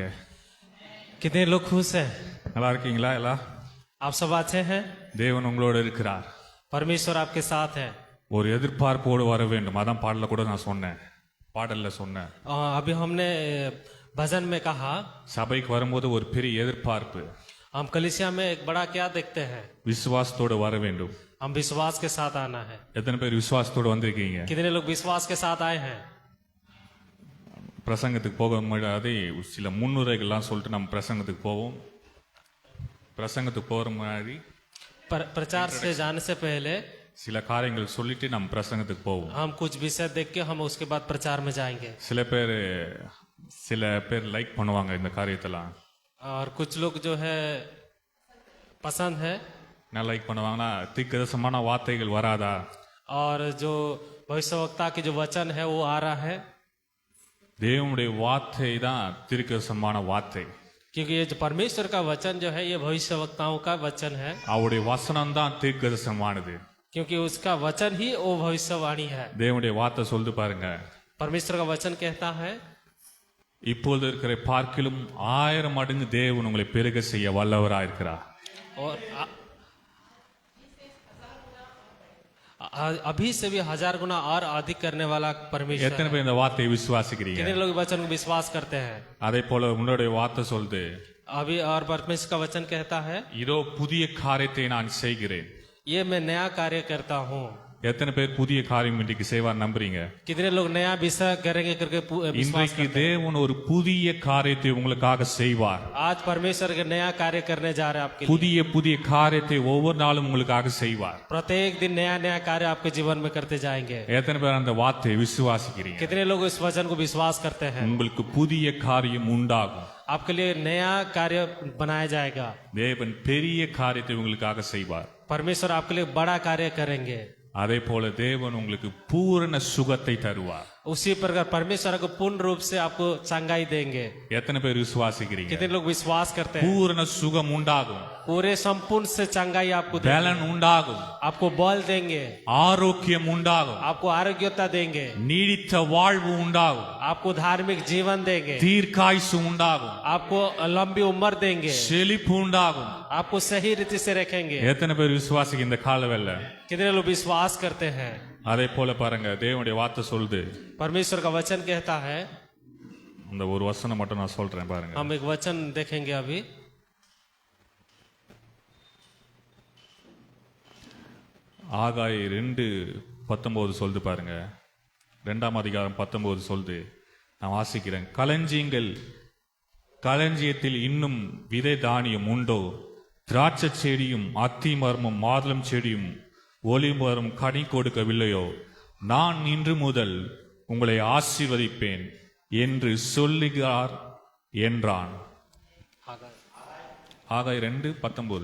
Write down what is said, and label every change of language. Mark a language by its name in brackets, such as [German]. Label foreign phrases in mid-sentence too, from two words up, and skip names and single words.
[Hindi] कितने लोग खुश हैं? [Tamil] நல்லா இருக்கீங்களா? எல்லாம் [Hindi] आप सब अच्छे हैं? [Tamil] தேவன் உங்களோடு இருக்கிறார். [Hindi] परमेश्वर आपके साथ है. [Tamil] ஒரு எதிர்பார்ப்போடு வர வேண்டும். அதான் பாடல கூட நான் சொன்னேன், பாடல்ல சொன்னேன். [Hindi] अभी हमने भजन में कहा [Tamil] சபைக்கு வரும்போது ஒரு பெரிய எதிர்பார்ப்பு. [Hindi] हम कलीसिया में एक बड़ा क्या देखते हैं? [Tamil] விசுவாசத்தோடு வர வேண்டும். [Hindi] हम विश्वास के साथ आना है. [Tamil] எத்தனை பேர் விசுவாசத்தோடு வந்திருக்கீங்க? [Hindi] कितने लोग विश्वास के साथ आए हैं? [Tamil] பிரசங்கத்துக்கு போக முன்னாடி சில முன்னுரைகள்லாம் சொல்லிட்டு நம்ம பிரசங்கத்துக்கு போவோம். பிரசங்கத்துக்கு போகிற முன்னாடி [Hindi] प्रचार से जाने से पहले [Tamil] சில காரியங்கள் சொல்லிட்டு நம்ம பிரசங்கத்துக்கு போவோம். [Hindi] हम कुछ विषय देख के हम उसके बाद प्रचार में जाएंगे. [Tamil] சில பேர் லைக் பண்ணுவாங்க இந்த காரியத்தெல்லாம். [Hindi] और कुछ लोग जो है पसंद है. [Tamil] என்ன லைக் பண்ணுவாங்கன்னா, தீர்க்கதரிசனமான வார்த்தைகள் வராதா? [Hindi] और जो भविष्यवक्ता की जो वचन है वो आ रहा है. [Tamil] தேவனுடைய வார்த்தை தான் தீர்க்கதரிசனமான வார்த்தை. [Hindi] क्योंकि ये जो परमेश्वर का वचन जो है ये भविष्यवक्ताओं का वचन है. [Tamil] அவருடைய வசனம் தான் தீர்க்கதரிசனமானது. [Hindi] क्योंकि उसका वचन ही वो भविष्यवाणी है. [Tamil] தேவனுடைய வார்த்தை சொல்லுது பாருங்க, [Hindi] परमेश्वर का वचन कहता है [Tamil] இப்பொழுது இருக்கிற பார்க்கிலும் 1000 மடங்கு தேவன் உங்களை பெருக செய்ய வல்லவராக இருக்கிறார். [Hindi] और अभी से भी 1000 गुना और अधिक करने वाला परमेश्वर [Tamil] எத்தனை பேர் இந்த வார்த்தையை விசுவாசிக்கிறீங்க? [Hindi] कितने लोग वचन को विश्वास करते हैं? [Tamil] அதே போல உன்னுடைய வார்த்தை சொல்லுது, [Hindi] अभी और परमेश्वर का वचन कहता है [Tamil] இதோ புதிய காரியத்தை நான் செய்கிறேன். [Hindi] ये मैं नया कार्य करता हूँ. [Tamil] எத்தனை பேர் புதிய காரியம் இன்றைக்கு செய்வார் நம்புறீங்க? [Hindi] कितने लोग नया विषय करेंगे करके विश्वास [Tamil] இன்றைக்கு [Hindi] करते हैं? [Tamil] தேவன் ஒரு புதிய காரியத்தை உங்களுக்காக செய்வார். [Hindi] आज परमेश्वर के नया कार्य करने जा रहे हैं आपके लिए. [Tamil] புதிய புதிய காரியத்தை ஒவ்வொரு நாளும் உங்களுக்காக செய்வார். [Hindi] प्रत्येक दिन नया नया कार्य आपके जीवन में करते जाएंगे. [Tamil] எத்தனை பேர் அந்த வார்த்தையை விசுவாசிக்கிறீங்க? [Hindi] कितने लोग इस वचन को विश्वास करते हैं? [Tamil] உங்களுக்கு புதிய காரியம் உண்டாகும். [Hindi] आपके लिए नया कार्य बनाया जाएगा. [Tamil] தேவன் பெரிய காரியத்தை உங்களுக்காக செய்வார். [Hindi] परमेश्वर आपके लिए बड़ा कार्य करेंगे. [Tamil] அதே போல தேவன் உங்களுக்கு பூரண சுகத்தை தருவார். [Hindi] उसी प्रकार परमेश्वर को पूर्ण रूप से आपको चंगाई देंगे. [Tamil] எத்தனை பேர் விசுவாசிக்கிறீங்க? [Hindi] कितने लोग विश्वास करते हैं? [Tamil] பூரண சுகம் உண்டாகும். [Hindi] पूरे संपूर्ण से चंगाई आपको देंगे. [Tamil] பலன் உண்டாகும். [Hindi] आपको बल देंगे. [Tamil] ஆரோக்கியம் உண்டாகும். [Hindi] आपको आरोग्यता देंगे. [Tamil] நீடித்த வாழ்வு உண்டாகும். [Hindi] आपको धार्मिक जीवन देंगे. [Tamil] தீர்க்காயுசு உண்டாகும். [Hindi] आपको लंबी उम्र देंगे. [Tamil] செழிப்பு உண்டாகும். [Hindi] आपको सही रीति से रखेंगे. [Tamil] எத்தனை பேர் விசுவாசிக்க இந்த காலவெல்ல? [Hindi] कितने लोग विश्वास करते हैं? [Tamil] அதே போல பாருங்க, தேவனுடைய வார்த்தை சொல்லுது. [Hindi] परमेश्वर का वचन कहता है, [Tamil] அந்த ஒரு வசனம் மட்டும் நான் சொல்றேன் பாருங்க. [Hindi] हम एक वचन देखेंगे अभी. [Tamil] ஆகாய் 2:19 சொல்லுது பாருங்க. 2ஆம் அதிகாரம் 19 சொல்லுது. நான் வாசிக்கிறேன். களஞ்சியத்தில் இன்னும் விதை தானியம் உண்டோ? திராட்சை செடியும் அத்தி மரமும் மாதுளம் செடியும் ஒலிமரம் கனி கொடுக்கவில்லையோ? நான் இன்று முதல் உங்களை ஆசீர்வதிப்பேன் என்று சொல்லுகிறார் என்றான். ஆகாய் 2:19.